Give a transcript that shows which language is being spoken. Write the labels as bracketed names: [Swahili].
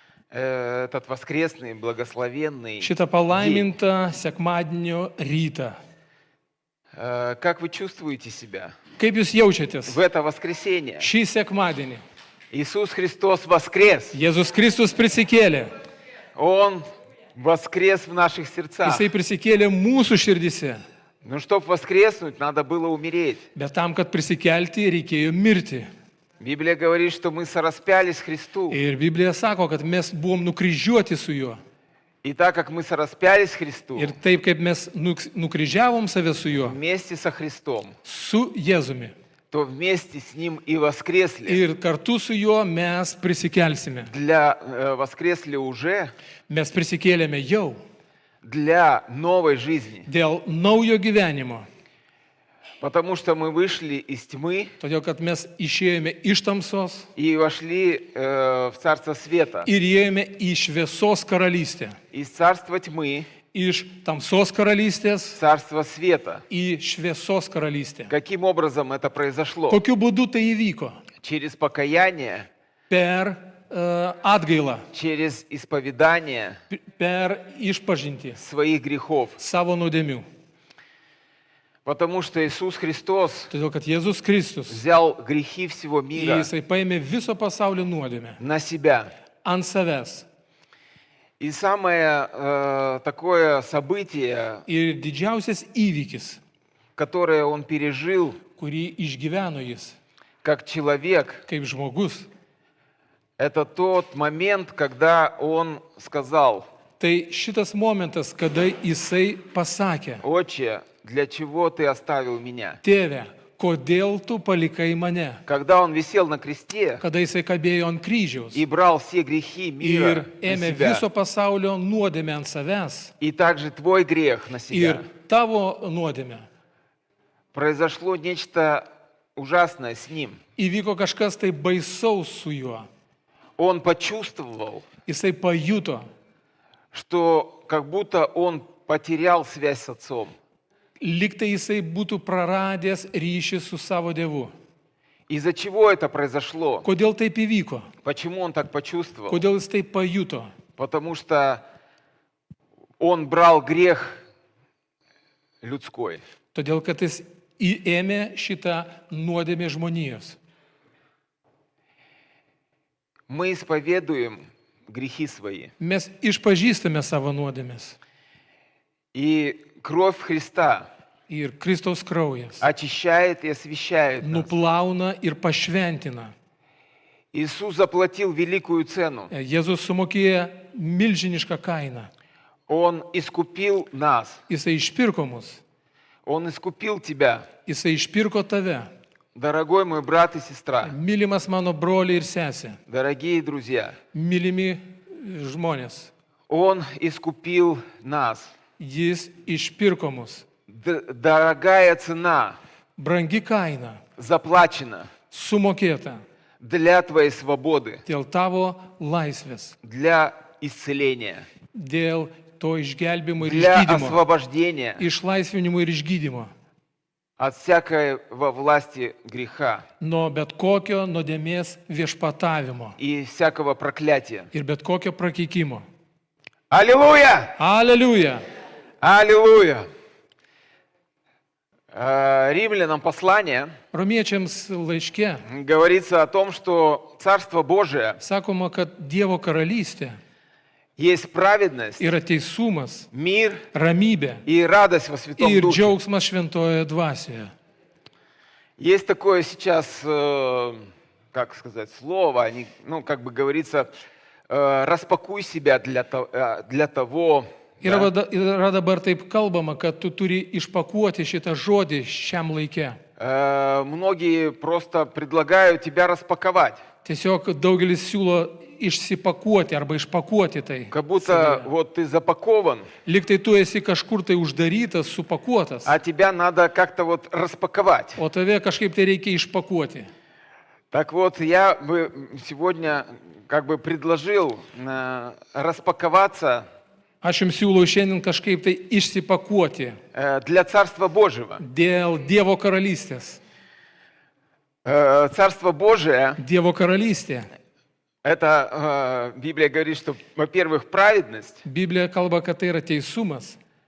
[Russian] этот воскресный, благословенный [Lithuanian] šitą [Russian] день. [Lithuanian] palaimintą sekmadienio rytą. [Russian] Как вы чувствуете себя [Lithuanian] Kaip jūs jaučiatės [Russian] в это воскресенье? [Lithuanian] šį sekmadienį? [Russian] Иисус Христос воскрес. [Lithuanian] Jėzus Kristus prisikėlė. [Russian] Он воскрес в наших сердцах. [Lithuanian] Jisai prisikėlė mūsų širdise. [Russian] Но чтобы воскреснуть, надо было умереть. [Lithuanian] Bet tam, kad prisikelti, reikėjo mirti. [Russian] Библия говорит, что мы сораспялись Христу. [Lithuanian] Ir Biblija sako, kad mes buvom nukryžiuoti su juo. [Russian] И так как мы сораспялись Христу, [Lithuanian] Ir taip, kaip mes nukryžiavom save su juo, [Russian] вместе со Христом, [Lithuanian] su Jėzumi. [Russian] то вместе с Ним и воскресли. [Lithuanian] Ir kartu su juo mes prisikelsime. [Russian] Воскресли уже [Lithuanian] Mes prisikėlėme jau [Russian] для новой жизни. [Lithuanian] dėl naujo gyvenimo. [Russian] Потому что мы вышли из тьмы [Lithuanian] Todėl, kad mes išėjome iš tamsos [Russian] и вошли в Царство Света. [Lithuanian] ir įėjome į šviesos karalystę. [Russian] Из Царства Тьмы [Lithuanian] Iš tamsos karalystės [Russian] в Царство Света. [Lithuanian] į šviesos karalystę. [Russian] Каким образом это произошло? [Lithuanian] Kokiu būdu tai įvyko? [Russian] Через покаяние, [Lithuanian] Per atgailą, [Russian] через исповедание [Lithuanian] per išpažinti [Russian] своих грехов. [Lithuanian] savo nuodėmių. [Russian] Потому что Иисус Христос [Lithuanian] Todėl, kad Jėzus Kristus, [Russian] взял грехи всего мира [Lithuanian] Jisai paėmė viso pasaulio nuodėmę [Russian] на себя. [Lithuanian] ant savęs. [Russian] И самое такое событие, [Lithuanian] Ir didžiausias įvykis, [Russian] которое Он пережил [Lithuanian] kurį išgyveno jis [Russian] как человек, [Lithuanian] kaip žmogus, [Russian] это тот момент, когда Он сказал: [Lithuanian] tai šitas momentas, kada jisai pasakė: [Russian] «Отче, для чего Ты оставил меня?» [Lithuanian] Tėve, kodėl tu palikai mane? [Russian] Когда Он висел на кресте [Lithuanian] Kada jisai kabėjo ant kryžiaus [Russian] и брал все грехи мира [Lithuanian] ir [Russian] на [Lithuanian] ėmė [Russian] себя, [Lithuanian] viso pasaulio nuodėmę ant savęs [Russian] и также твой грех на себя, [Lithuanian] ir tavo nuodėmę, [Russian] произошло нечто ужасное с Ним. [Lithuanian] įvyko kažkas tai baisaus su juo. [Russian] Он почувствовал, [Lithuanian] Jisai pajuto, [Russian] что как будто Он потерял связь с Отцом. [Lithuanian] liktai jisai būtų praradęs ryšį su savo Dievu. [Russian] Из-за чего это произошло? [Lithuanian] Kodėl taip įvyko? [Russian] Почему он так почувствовал? [Lithuanian] Kodėl jis taip pajuto? [Russian] Потому что он брал грех людской. [Lithuanian] Todėl, kad jis įėmė šitą nuodėmę žmonijos. [Russian] Мы исповедуем грехи свои. [Lithuanian] Mes išpažįstame savo nuodėmės. [Russian] И кровь Христа [Lithuanian] Ir Kristaus kraujas [Russian] очищает и освящает нас. [Lithuanian] nuplauna ir pašventina. [Russian] Иисус заплатил великую цену. [Lithuanian] Jėzus sumokėjo milžinišką kainą. [Russian] Он искупил нас. [Lithuanian] Jisai išpirko mus. [Russian] Он искупил тебя. [Lithuanian] Jisai išpirko tave. [Russian] Dорогой мой брат и сестра, [Lithuanian] Mylimas mano broliai ir sesė. [Russian] дорогие друзья, [Lithuanian] Mylimi žmonės. [Russian] Он искупил нас. [Lithuanian] Jis išpirko mus. [Russian] Дорогая цена [Lithuanian] Brangi kaina [Russian] заплачена [Lithuanian] sumokėta [Russian] для твоей свободы, [Lithuanian] dėl tavo laisvės, [Russian] для исцеления, [Lithuanian] dėl to išgelbimo ir [Russian] для [Lithuanian] išgydymo, [Russian] освобождения [Lithuanian] išlaisvinimo ir išgydymo [Russian] от всякого власти греха [Lithuanian] nuo bet kokio nuodėmės viešpatavimo [Russian] и всякого проклятия. [Lithuanian] ir bet kokio prakeikimo. [Russian] Аллилуйя! [Lithuanian] Aleliuja! [Russian] Аллилуйя! Римлянам послание [Lithuanian] Romiečiams laiške [Russian] говорится о том, что Царство Божие [Lithuanian] sakoma, kad Dievo karalystė [Russian] есть праведность, [Lithuanian] yra teisumas, [Russian] мир [Lithuanian] ramybė [Russian] и радость во Святом [Lithuanian] ir [Russian] Духе. [Lithuanian] džiaugsmas šventoje dvasioje. [Russian] Есть такое сейчас, как сказать, слово, ну, как бы говорится, распакуй себя для того. [Lithuanian] Yra dabar taip kalbama, kad tu turi išpakuoti šitą žodį šiam laikė. [Russian] Многие просто предлагают тебя распаковать. [Lithuanian] Tiesiog daugelis siūlo išsipakuoti arba išpakuoti tai. [Russian] Как будто вот ты запакован, [Lithuanian] Lyg tai tu esi kažkur tai uždarytas, supakuotas, [Russian] а тебя надо как-то вот распаковать. [Lithuanian] o tave kažkaip tai reikia išpakuoti. [Russian] Так вот, я бы сегодня как бы предложил распаковаться [Lithuanian] Aš jums siūlau šiandien kažkaip tai išsipakuoti [Russian] для Царства Божьего. [Lithuanian] dėl Dievo karalystės. [Russian] Царство Божие, [Lithuanian] Dievo karalystė. [Russian] это Библия говорит, что, во-первых, праведность, [Lithuanian] Biblija kalba, kad tai yra teisumas.